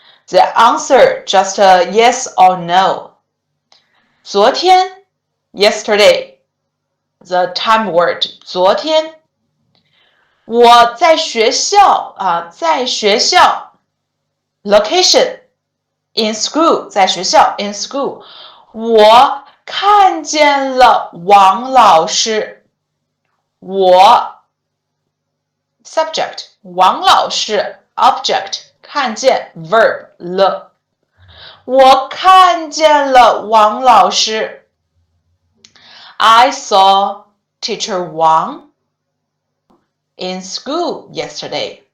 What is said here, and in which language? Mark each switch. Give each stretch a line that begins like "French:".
English: The answer just a yes or no. 昨天 yesterday. The time word 昨天。
Chinese: 我在学校在学校
English: location in school
Chinese: 在学校
English: in school.
Chinese: 我看见了王老师。我 subject 王老师 object 看见 verb 了。我看见了王老师。
English: I saw teacher Wang in school yesterday.